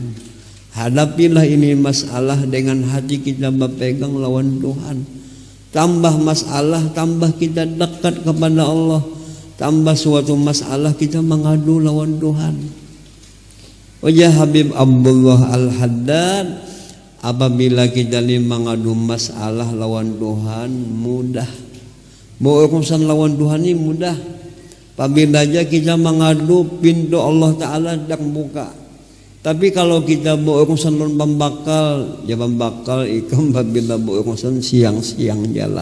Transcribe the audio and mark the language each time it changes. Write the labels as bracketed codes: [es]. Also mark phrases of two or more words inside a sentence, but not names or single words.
[bjn] Hadapilah ini masalah dengan hati kita berpegang lawan Tuhan. Tambah masalah, tambah kita dekat kepada Allah. Tambah suatu masalah kita mengadu lawan Tuhan. Wajah Habib Abdullah Al-Haddad, apabila kita ni mengadu masalah lawan Tuhan mudah. Berurusan lawan Tuhan ni mudah. Apabila aja kita mengadu, pintu Allah Ta'ala dak buka. Tapi kalau kita berurusan lawan pembakal, ya pembakal ikam apabila berurusan siang-siang jalan.